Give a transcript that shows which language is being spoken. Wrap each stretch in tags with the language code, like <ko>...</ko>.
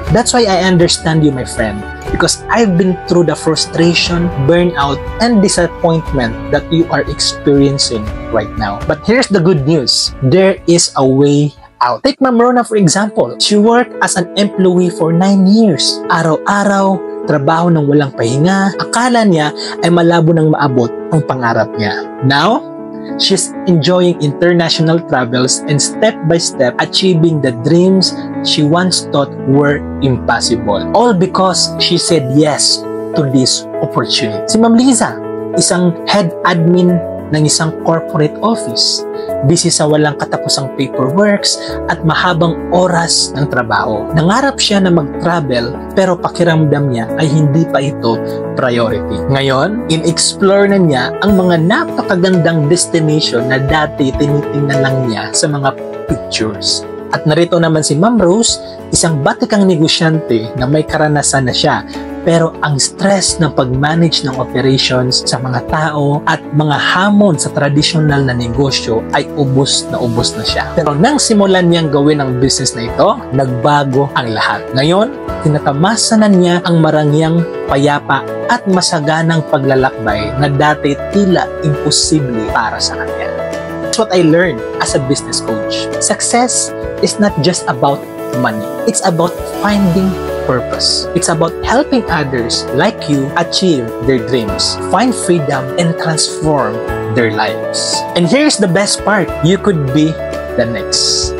<en>That's why I understand you, my friend, because I've been through the frustration, burnout, and disappointment that you are experiencing right now. But here's the good news. There is a way out. Take Ma'am Rona for example. She worked as an employee for 9 years.</en> <tl>Araw-araw, trabaho ng walang pahinga. Akala niya ay malabo nang maabot ang pangarap niya.</tl> <en>Now, she's enjoying international travels and step by step achieving the dreams she once thought were impossible. All because she said yes to this opportunity.</en> <tl>Si Ma'am Liza, isang head admin ng isang corporate office, busy sa walang katapusang paperworks at mahabang oras ng trabaho. Nangarap siya na mag-travel pero pakiramdam niya ay hindi pa ito priority. Ngayon, in-explore na niya ang mga napakagandang destination na dati tinitingnan lang niya sa mga pictures. At narito naman si Ma'am Rose, isang batikang negosyante na may karanasan na siya, pero ang stress ng pag-manage ng operations sa mga tao at mga hamon sa tradisyonal na negosyo ay ubos na siya. Pero nang simulan niyang gawin ang business na ito, nagbago ang lahat. Ngayon, tinatamasa na niya ang marangyang payapa at masaganang paglalakbay na dati tila imposible para sa kanya.</tl> <en>That's what I learned as a business coach. Success is not just about money. It's about finding purpose. It's about helping others like you achieve their dreams, find freedom, and transform their lives. And here's the best part. You could be the next.</en>